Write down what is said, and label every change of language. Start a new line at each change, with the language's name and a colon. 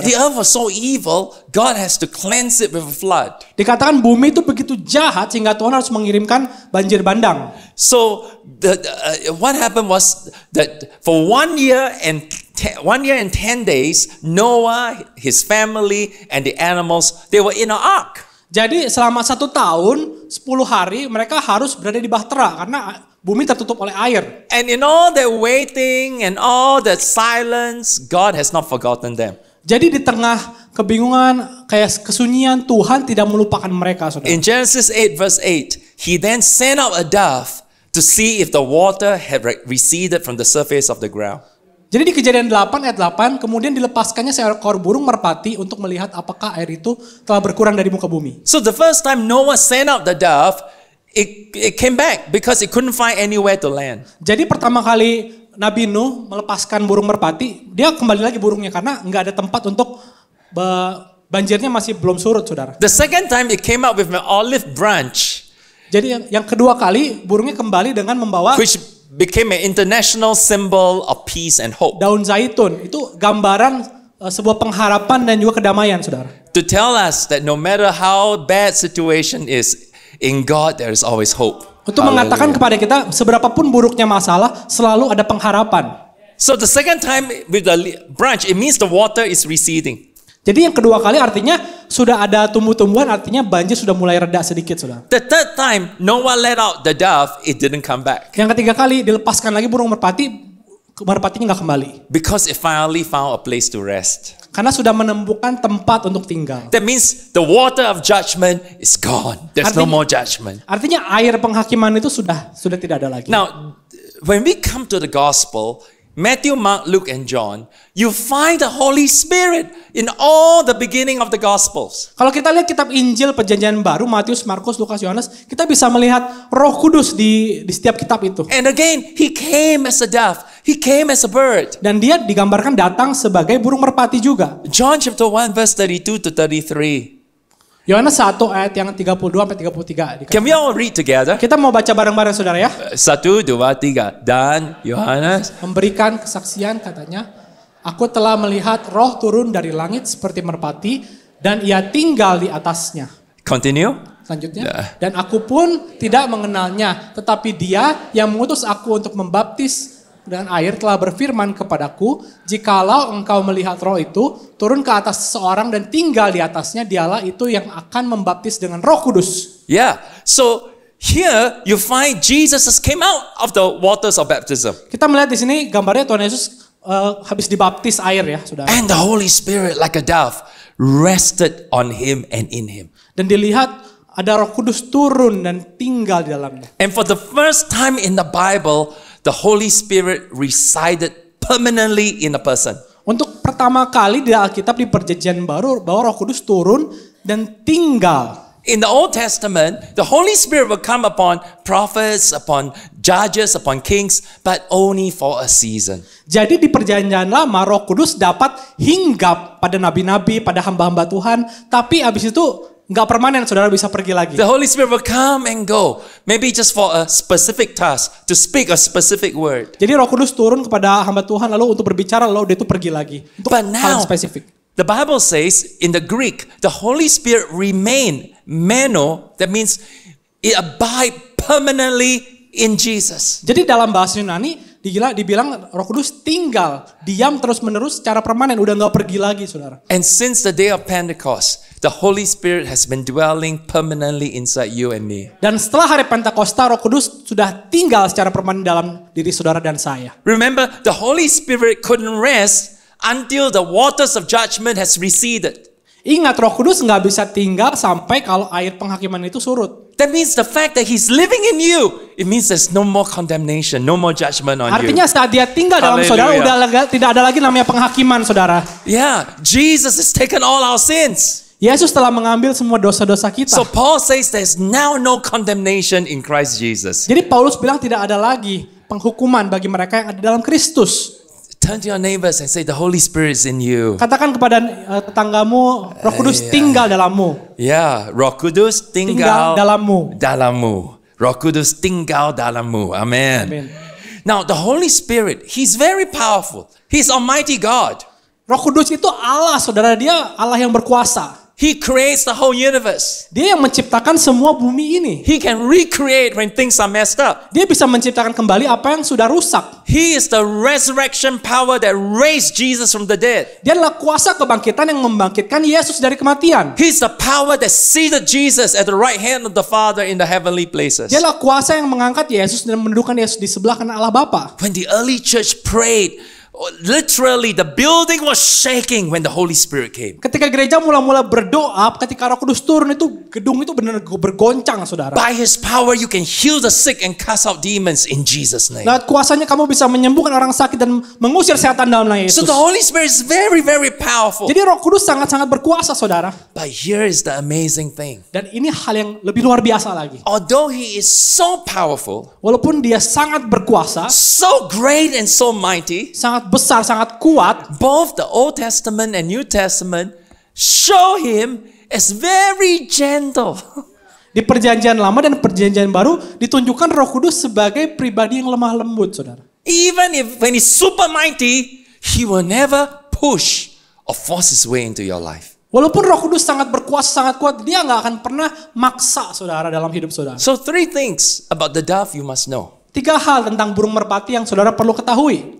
English: The earth was so evil, God has to cleanse it with a flood.
Indonesian: Dikatakan bumi itu begitu jahat sehingga Tuhan harus mengirimkan banjir bandang.
English: So what happened was that for 1 year and 10 days, Noah, his family, and the animals, they were in an ark.
Indonesian: Jadi selama 1 tahun, 10 hari mereka harus berada di bahtera karena bumi tertutup oleh air.
English: And in all that waiting and all that silence, God has not forgotten them.
Indonesian: Jadi di tengah kebingungan, kayak kesunyian, Tuhan tidak melupakan mereka, saudara.
English: In Genesis 8 verse 8, he then sent out a dove to see if the water had receded from the surface of the ground.
Indonesian: Jadi di Kejadian 8 ayat 8, kemudian dilepaskannya seekor burung merpati untuk melihat apakah air itu telah berkurang dari muka bumi.
English: So the first time Noah sent out the dove, it came back because it couldn't find anywhere to land.
Indonesian: Jadi pertama kali Nabi Nuh melepaskan burung merpati, dia kembali lagi burungnya karena nggak ada tempat untuk banjirnya masih belum surut, saudara.
English: The second time it came out with an olive branch,
Indonesian: Jadi yang kedua kali burungnya kembali dengan membawa
English: which became an international symbol of peace and hope.
Indonesian: daun zaitun. Itu gambaran sebuah pengharapan dan juga kedamaian, saudara.
English: To tell us that no matter how bad situation is, in God there is always hope.
Indonesian: Untuk mengatakan kepada kita seberapapun buruknya masalah, selalu ada pengharapan.
English: So the second time with the branch, it means the water is receding.
Indonesian: Jadi yang kedua kali artinya sudah ada tumbuh-tumbuhan, artinya banjir sudah mulai reda sedikit, saudara.
English: The third time Noah let out the dove, it didn't come back
Indonesian: Yang ketiga kali dilepaskan lagi burung merpatinya nggak kembali.
English: because it finally found a place to rest.
Indonesian: Karena sudah menemukan tempat untuk tinggal.
English: That means the water of judgment is gone. There's no more judgment.
Indonesian: Artinya air penghakiman itu sudah tidak ada lagi.
English: Now, when we come to the gospel, Matthew, Mark, Luke, and John, you find the Holy Spirit in all the beginning of the Gospels.
Indonesian: Kalau kita lihat kitab Injil Perjanjian Baru, Matius, Markus, Lukas, Yohanes, kita bisa melihat Roh Kudus di setiap kitab itu.
English: And again, he came as a dove. He came as a bird.
Indonesian: Dan dia digambarkan datang sebagai burung merpati juga.
English: John chapter 1 verse 32 to 33.
Indonesian: Yohanes 1 ayat yang 32 sampai 33.
English: Can we all read together?
Indonesian: Kita mau baca bareng-bareng, saudara ya. 1, 2, 3. Dan Yohanes. Memberikan kesaksian, katanya, aku telah melihat roh turun dari langit seperti merpati dan ia tinggal di atasnya.
English: Continue.
Indonesian: Selanjutnya, dan aku pun tidak mengenalnya, tetapi dia yang mengutus aku untuk membaptis dengan air telah berfirman kepadaku, jikalau engkau melihat roh itu turun ke atas seseorang dan tinggal di atasnya, dialah itu yang akan membaptis dengan Roh Kudus.
English: Yeah. So here you find Jesus has came out of the waters of baptism.
Indonesian: Kita melihat di sini gambarnya Tuhan Yesus habis dibaptis air ya, saudara.
English: And the Holy Spirit like a dove rested on him and in him.
Indonesian: Dan dilihat ada Roh Kudus turun dan tinggal di dalamnya.
English: And for the first time in the Bible, the Holy Spirit resided permanently in a person.
Indonesian: Untuk pertama kali di Alkitab di Perjanjian Baru bahwa Roh Kudus turun dan tinggal.
English: In the Old Testament, the Holy Spirit will come upon prophets, upon judges, upon kings, but only for a season.
Indonesian: Jadi di Perjanjian Lama Roh Kudus dapat hinggap pada nabi-nabi, pada hamba-hamba Tuhan, tapi abis itu nggak permanen, saudara, bisa pergi lagi.
English: The Holy Spirit will come and go, maybe just for a specific task, to speak a specific word.
Indonesian: Jadi Roh Kudus turun kepada hamba Tuhan lalu untuk berbicara, lalu dia itu pergi lagi untuk
English: But now,
Indonesian: yang spesifik.
English: the Bible says in the Greek, the Holy Spirit remain, meno, that means it abide permanently in Jesus.
Indonesian: Jadi dalam bahasa Yunani dibilang Roh Kudus tinggal, diam terus-menerus secara permanen, udah nggak pergi lagi, saudara.
English: And since the day of Pentecost, the Holy Spirit has been dwelling permanently inside you and me.
Indonesian: Dan setelah hari Pentakosta, Roh Kudus sudah tinggal secara permanen dalam diri saudara dan saya.
English: Remember, the Holy Spirit couldn't rest until the waters of judgment has receded.
Indonesian: Ingat, Roh Kudus nggak bisa tinggal sampai kalau air penghakiman itu surut.
English: That means the fact that He's living in you, it means there's no more condemnation, no more judgment on
Indonesian: Artinya
English: you.
Indonesian: saat dia tinggal dalam saudara, tidak ada lagi namanya penghakiman, saudara.
English: Yeah, Jesus has taken all our sins.
Indonesian: Yesus telah mengambil semua dosa-dosa kita.
English: So Paul says there's now no condemnation in Christ Jesus.
Indonesian: Jadi Paulus bilang tidak ada lagi penghukuman bagi mereka yang ada dalam Kristus.
English: Turn to your neighbors and say the Holy Spirit is in you.
Indonesian: Katakan kepada tetanggamu, Roh Kudus tinggal dalammu. Yeah, Roh Kudus Tinggal tinggal dalammu. dalammu. Roh Kudus tinggal dalammu. Amen. Amen.
English: Now the Holy Spirit, He's very powerful. He's Almighty God.
Indonesian: Roh Kudus itu Allah, saudara. Dia Allah yang berkuasa.
English: He creates the whole universe.
Indonesian: Dia yang menciptakan semua bumi ini.
English: He can recreate when things are messed up.
Indonesian: Dia bisa menciptakan kembali apa yang sudah rusak.
English: He is the resurrection power that raised Jesus from the dead.
Indonesian: Dia adalah kuasa kebangkitan yang membangkitkan Yesus dari kematian.
English: He's the power that seated Jesus at the right hand of the Father in the heavenly places.
Indonesian: Dia adalah kuasa yang mengangkat Yesus dan mendudukan Yesus di sebelah kanan Allah Bapa.
English: When the early church prayed, literally the building was shaking when the Holy Spirit came.
Indonesian: Ketika gereja mula-mula berdoa, ketika Roh Kudus turun itu gedung itu benar bergoncang, saudara.
English: By His power you can heal the sick and cast out demons in Jesus' name.
Indonesian: Lewat kuasanya kamu bisa menyembuhkan orang sakit dan mengusir setan dalam nama Yesus.
English: So the Holy Spirit is very, very powerful.
Indonesian: Jadi Roh Kudus sangat-sangat berkuasa, saudara.
English: But here is the amazing thing.
Indonesian: Dan ini hal yang lebih luar biasa lagi.
English: Although He is so powerful,
Indonesian: Walaupun dia sangat berkuasa,
English: so great and so mighty,
Indonesian: sangat besar, sangat kuat,
English: both the Old Testament and New Testament show Him as very gentle.
Indonesian: di perjanjian lama dan perjanjian baru ditunjukkan Roh Kudus sebagai pribadi yang lemah lembut, saudara.
English: Even if when He's super mighty, He will never push or force His way into your life.
Indonesian: Walaupun Roh Kudus sangat berkuasa, sangat kuat, dia nggak akan pernah maksa saudara dalam hidup saudara.
English: So 3 things about the dove you must know.
Indonesian: 3 hal tentang burung merpati yang saudara perlu ketahui.